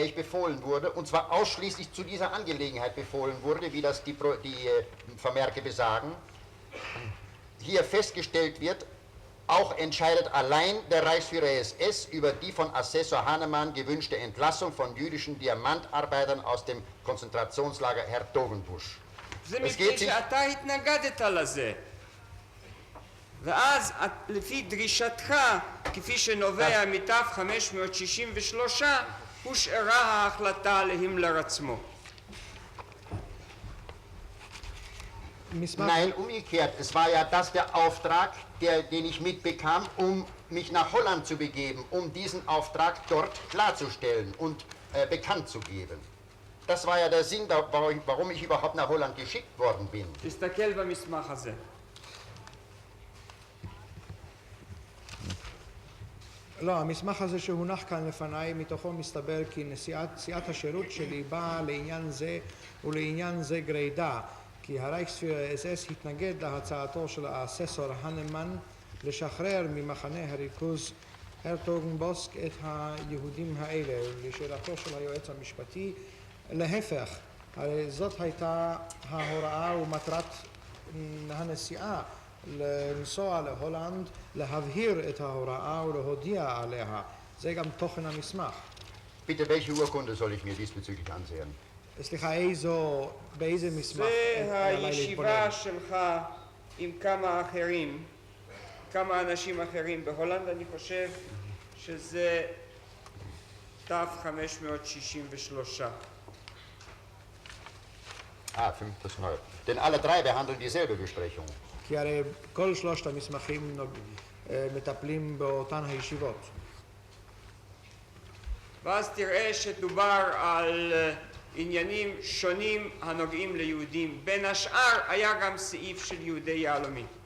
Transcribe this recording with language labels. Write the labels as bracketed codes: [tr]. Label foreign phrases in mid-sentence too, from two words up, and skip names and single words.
[de] ich befohlen wurde, und zwar ausschließlich zu dieser Angelegenheit befohlen wurde, wie das die Vermerke besagen, hier festgestellt wird, auch entscheidet allein der Reichsführer SS über die von Assessor Hahnemann gewünschte Entlassung von jüdischen Diamantarbeitern aus dem Konzentrationslager Hertogenbusch. [he] זה מפני שאתה התנגדת לזה. ואז לפי דרישתך, כפי שנובע מתו 563, הושארה ההחלטה להימלר עצמו. [de] Nein, umgekehrt. Es war ja das der Auftrag, den ich mitbekam, um mich nach Holland zu begeben, um diesen Auftrag dort klarzustellen und bekannt zu geben. Das war ja der Sinn, warum ich überhaupt nach Holland geschickt worden bin. [he] תסתכל במסמך הזה. לא, המסמך הזה שהונח כאן לפניי, מתוכו מסתבר כי סיעת השירות שלי באה לעניין זה ולעניין זה גרידא, כי הרייכספיהרר אס התנגד להצעתו של האססור הנמן לשחרר ממחנה הריכוז הרטוגנבוסק את היהודים האלה. לשאלתו של היועץ המשפטי, להפך, הרי זאת הייתה ההוראה ומטרת הנסיעה, לנסוע להולנד, להבהיר את ההוראה ולהודיע עליה. זה גם תוכן המסמך. [de] Bitte, welche Urkunde soll ich mir diesbezüglich ansehen? [he] סליחה, באיזה מסמך? זה הישיבה שלך עם כמה אחרים, כמה אנשים אחרים בהולנד, אני חושב שזה תו 563. [de] Das ist neu. Denn alle drei behandeln dieselbe Besprechung. [he] כי הרי כל שלושת המסמכים מטפלים באותן הישיבות. ואז תראה שדובר על עניינים שונים הנוגעים ליהודים. בין השאר היה גם סעיף של יהודי יהלומים.